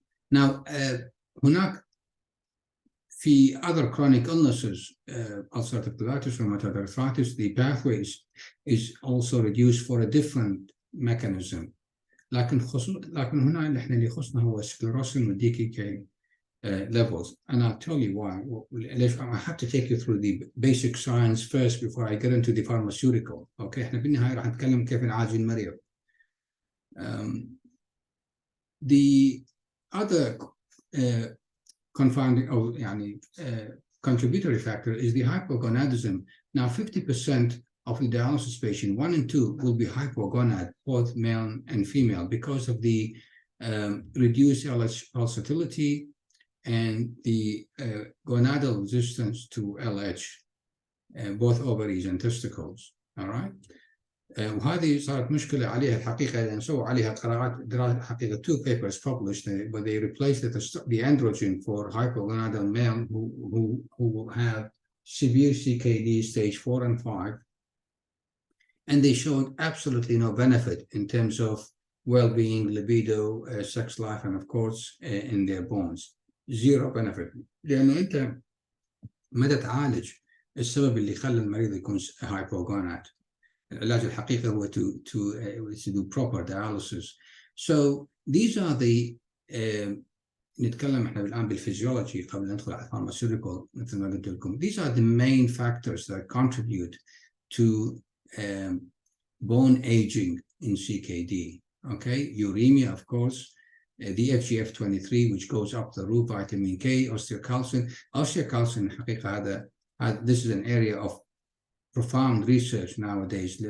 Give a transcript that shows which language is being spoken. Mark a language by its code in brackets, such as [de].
[en] Now, [ar] هناك في [en] other chronic illnesses, ulcerative colitis, rheumatoid arthritis, the pathway is also reduced for a different mechanism. [ar] لكن هنا اللي يخصنا هو sclerostin والدي كي levels, [en] and I'll tell you why. I have to take you through the basic science first before I get into the pharmaceutical. [ar] Okay, احنا بالنهاية راح نتكلم كيف نعالج المريض. [en] The other confounding or [ar] يعني [en] contributory factor is the hypogonadism. Now, 50% of the dialysis patient, 1 and 2, will be hypogonad, both male and female, because of the reduced LH pulsatility and the gonadal resistance to LH, both ovaries and testicles. All right. [ar] وهذه صارت مشكلة عليها الحقيقة لأن سووا عليها قراءات حقيقة [en] 2 papers published, but they replaced the androgen for hypogonadal male who have severe CKD stage 4 and 5, and they showed absolutely no benefit in terms of well-being, libido, sex life, and of course in their bones. Zero benefit. [ar] لأنه أنت ما تعالج السبب اللي خلى المريض يكون hypogonad. العلاج الحقيقي هو [en] to do proper dialysis. So these are the [ar] نتكلم احنا الآن بالفيزيولوجي قبل ندخل على pharmaceutical مثل ما قلت لكم. [en] These are the main factors that contribute to bone aging in CKD. Okay, uremia, of course, the FGF23, which goes up the roof, vitamin K, osteocalcin. Osteocalcin [ar] حقيقة [en] this is an area of profound research nowadays.